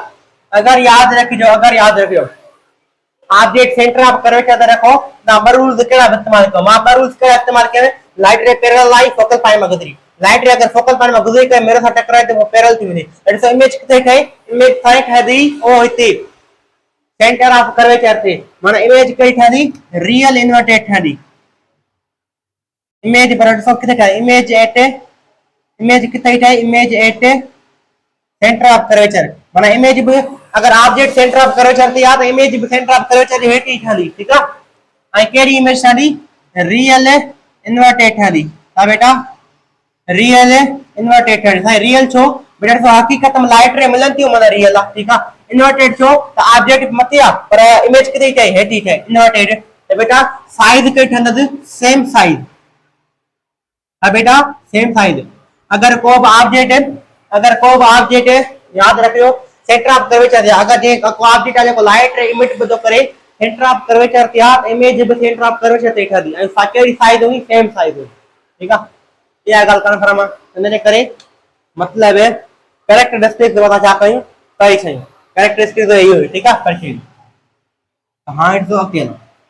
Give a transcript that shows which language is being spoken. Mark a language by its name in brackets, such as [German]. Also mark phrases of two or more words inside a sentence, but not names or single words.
[Sindhi] अगर याद रखिजो, अगर याद रखिजो ऑब्जेक्ट [English] centre of curvature [Sindhi] ते रखो ना, ब रूल्स केड़ा इस्तेमाल कयो, मां ब रूल्स केड़ा इस्तेमाल कयो, [English] light ray parallel line focal point [Sindhi] में गुजरी, [English] light ray [Sindhi] अगर [English] focal point [Sindhi] में गुजरी करे मेरे सां टकराए तो वो पैरेलल थी वेंदी, ॾिसो इमेज किथे ठही, [English] image side [Sindhi] ठहंदी ओ हिते [English] centre of curvature [Sindhi] ते, माना इमेज कई ठहंदी [English] real inverted [Sindhi] ठहंदी। इमेज पर ॾिसो किथे ठहे, [English] image at, [Sindhi] इमेज किथे ठहे, [English] image at centre of curvature, [Sindhi] माना इमेज भी अगर ऑब्जेक्ट [English] centre of curvature [Sindhi] ते आ तो इमेज भी [English] centre of curvature [Sindhi] जे हेठ ही ठहंदी। [Hindi] ठीक है, [Sindhi] ऐं केड़ी इमेज ठहंदी, [English] real inverted [Sindhi] ठहंदी। हा बेटा [English] real inverted [Sindhi] ठहंदी। साईं रियल छो बेटा, ॾिसो हकीकत में लाइट रे मिलन थियूं, माना रियल आ। [Hindi] ठीक है, [Sindhi] इन्वर्टेड छो त ऑब्जेक्ट मथे आ पर इमेज किथे ठहे, हेठ ही ठहे, इन्वर्टेड। तो बेटा साइज कई ठहंदस, [English] same size, [Sindhi] हाँ बेटा [English] same size. [Sindhi] अगर को भी ऑब्जेक्ट, अगर को भी ऑब्जेक्ट याद रखियो [English] centre of curvature [Sindhi] है, अगर जे को ऑब्जेक्ट है जो [English] light ray emit [Sindhi] बदो करे [English] centre of curvature [Sindhi] ते आ, इमेज भी [English] centre of curvature [Sindhi] ते ठहंदी ऐं साकेड़ी साइज हुई, [English] same size [Sindhi] हुई। [Hindi] ठीक है, [Sindhi] ये गाल कंफर्म है। इन करे मतलब है कैरेक्टरिस्टिक्स जो छा कयूं, कई शयूं कैरेक्टरिस्टिक्स इहो हुई। [Hindi] ठीक है, [Sindhi] कर शयूं हां [English] it's okay.